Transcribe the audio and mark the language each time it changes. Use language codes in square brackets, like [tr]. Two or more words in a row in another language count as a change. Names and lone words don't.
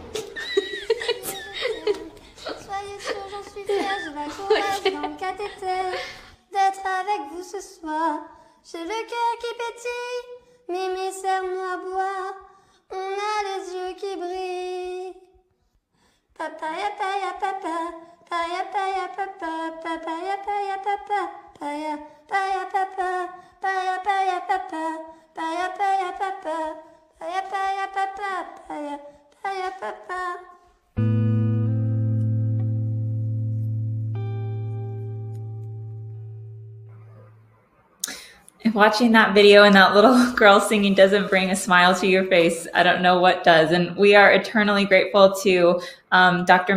[fr] Soyez sûrs, j'en suis fière, je vais courir dans le cathéter. D'être avec vous ce soir, j'ai le cœur qui pétille, Mimi serre-moi à boire, on a les yeux qui brillent. Papaya, paya, papa, paya, paya, papa, papaya, paya, papa, paya, paya, papa. Paya paya papa, paya paya papa, paya paya papa, paya paya papa. [en] If watching that video and that little girl singing doesn't bring a smile to your face, I don't know what does. And we are eternally grateful to Dr.